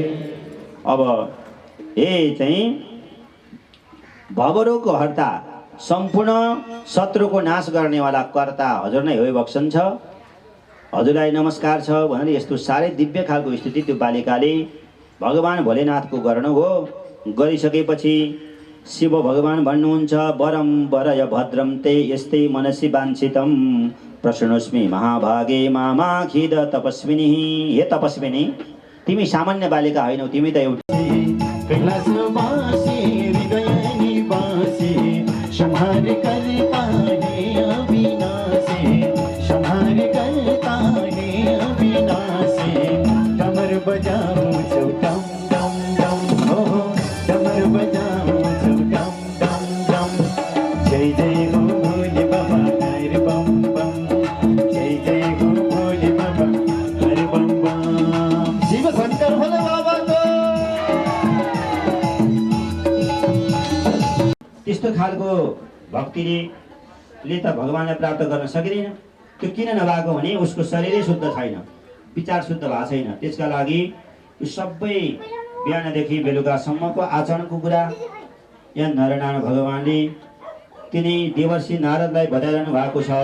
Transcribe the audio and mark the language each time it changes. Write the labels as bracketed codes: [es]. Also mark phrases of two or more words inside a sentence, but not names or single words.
[ne] अब चाहिँ भवरोगको हर्ता सम्पूर्ण शत्रुको नाश गर्नेवाला कर्ता हजुर नै हो भक्सन छ। हजुरलाई नमस्कार छ भनेर यस्तो साह्रै दिव्य खालको स्तुति त्यो बालिकाले भगवान् भोलेनाथको गर्नु हो। गरिसकेपछि शिव भगवान् भन्नुहुन्छ [sa] वरम वरय भद्रम ते यस्तै मनसि वाञ्छितम प्रशृणोस्मि महाभागे मामाखिद तपस्विनी। [ne] हे तपस्विनी, तिमी सामान्य बालिका होइनौ, तिमी त एउटा [hi] कैलासवासी हृदय निवासी संहार करता है अविनाशी संहार करता है अविनाशी। डमर बजाऊं छो डम डम डम हो डमर बजाऊं छो डम डम डम। जय जय हो भोले बाबा हर बम बम जय जय हो भोले बाबा हर बम बम। शिव शंकर भोले बाबा [ne] त्यस्तो खालको भक्तिले त भगवानलाई प्राप्त गर्न सकिँदैन। त्यो किन नभएको भने उसको शरीरै शुद्ध छैन, विचार शुद्ध भएको छैन। त्यसका लागि यो सबै बिहानदेखि बेलुकासम्मको आचरणको कुरा यहाँ नरनारायण भगवानले तिनी देवर्षि नारदलाई बताइरहनु भएको छ।